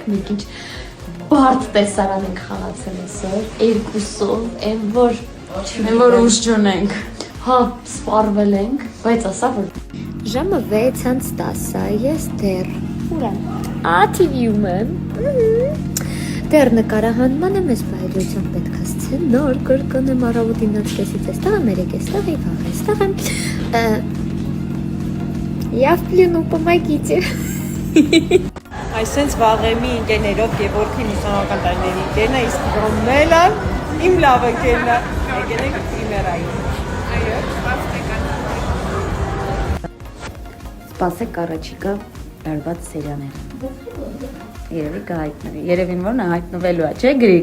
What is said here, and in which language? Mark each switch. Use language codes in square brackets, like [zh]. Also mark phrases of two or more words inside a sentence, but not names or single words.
[hy] մենք ինչ բարդ տեսարան ենք խաղացել այսօր, երկուսով, այն որ ուժ չունենք։ Հա, սպառվել ենք, բայց ասա որ ժամը 6:10-ա, ես դեռ ուրա։ TV-ում եմ։ Դեռ նկարահանման եմ, ես բայդրությամբ պետք է սցենար կրկնեմ առավոտին 9:30-ից այստեղ եմ, 3:00-ից եւ վաղ այստեղ եմ։ [ru] Я в плену, помогите։ [hy] Այսենց վաղեմի ընկերներով Գևորգին ուսանողական տարիների ընկերն է, իսկ Ռոմելը իմ լավ ընկերն է։ Եկել ենք պրիմերային։ Այո, Սպասեք առաջիկա դարված սերիաները։ Երևի կհայտնվի։ Երևին որ նա հայտնվելու է, չէ՞ Գրիգ։